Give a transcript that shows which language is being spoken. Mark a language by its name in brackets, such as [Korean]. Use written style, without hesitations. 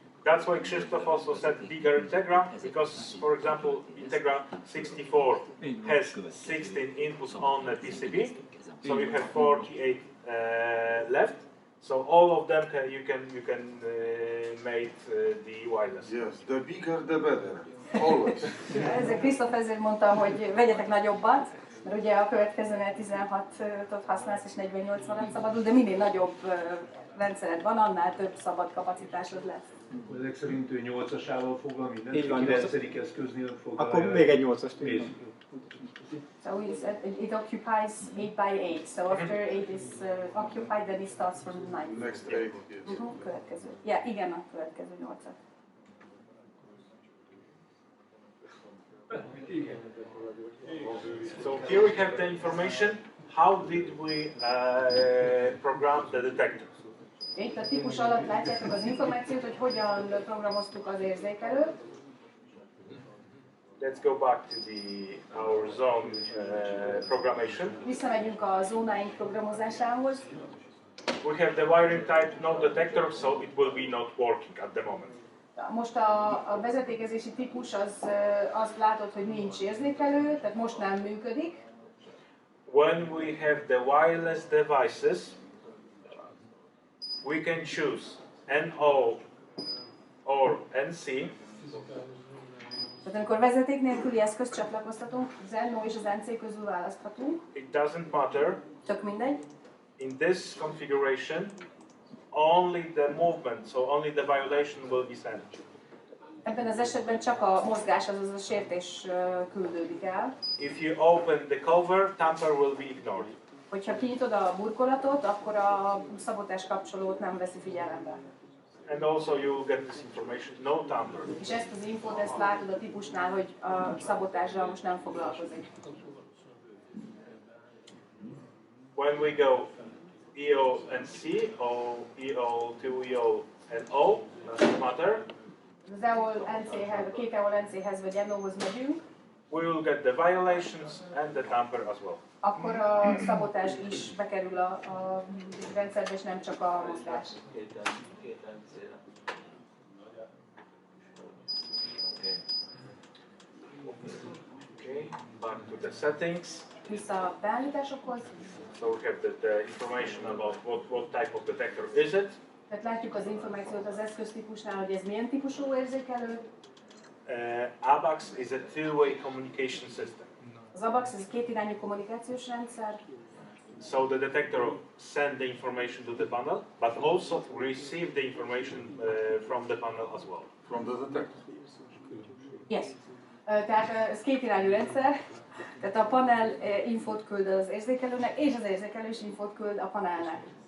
[English] That's why Krzysztof also said bigger Integra, because, for example, Integra 64 has 16 inputs on the PCB, so you have 48 left. So all of them you can make the wireless. Yes, the bigger the better, always. [Hungarian] Ezért Krisztof ezért mondta, hogy vegyetek nagyobbat, mert ugye a következőnél 16-ot használsz és 48 alatt szabadul, de minél nagyobb rendszered van, annál több szabad kapacitásod lesz. Ezek szerint ő 8-asával foglal mindent, Így van, 9. eszköznél foglalja. Akkor még egy 8-ast. [English] So it occupies 8 by 8. So after 8 is occupied, then it starts from the 9. Next 8, yes. [Hungarian] Következő. Yeah, igen, a következő 8-at. [English] So here we have the information. How did we program the detector? [Hungarian] Itt a típus alatt látjátok az információt, hogy hogyan programoztuk az érzékelőt. [English] Let's go back to our zone programmation. [Hungarian] Visszamegyünk a zónáink programozásához. [English] We have the wiring type no detector, so it will be not working at the moment. [Hungarian] Most a vezetékezési típus azt látod, hogy nincs érzékelő, tehát most nem működik. [English] When we have the wireless devices, we can choose NO or NC. [Hungarian] Tehát amikor vezeték nélküli eszközt csatlakoztatunk, az NO és az NC közül választhatunk. [English] It doesn't matter. [Hungarian] Tök mindegy. [English] In this configuration, only the movement, so only the violation will be sent. [Hungarian] Ebben az esetben csak a mozgás, azaz a sértés küldődik el. [English] If you open the cover, tamper will be ignored. [Hungarian] Hogyha kinyitod a burkolatot, akkor a szabotás kapcsolót nem veszi figyelembe. [English] And also you will get this information, no tamper. [Hungarian] És ezt az infót, ezt látod a típusnál, hogy a szabotással most nem foglalkozik. [English] When we go EO and C, or EO to EO and O, doesn't matter. [Hungarian] Az EOL NC-hez, a két EOL NC-hez vagy NO-hoz megyünk. [English] We will get the violations and the tamper as well. [Hungarian] Akkor a szabotás is bekerül a rendszerbe, és nem csak a mozgás. [English] Okay, back to the settings. [Hungarian] Vissza a beállításokhoz. [English] So we have the information about what type of detector is it. [Hungarian] Tehát látjuk az információt az eszköztípusnál, hogy ez milyen típusú érzékelő. [English] ABAX is a two-way communication system. [Hungarian] Az ABAX ez egy kétirányú kommunikációs rendszer. [English] So the detector send the information to the panel, but also receive the information from the panel as well. From the detector. Yes. [Hungarian] Tehát ez kétirányú rendszer. Tehát a panel infót küld az érzékelőnek, és az érzékelő is infót küld a panelnek.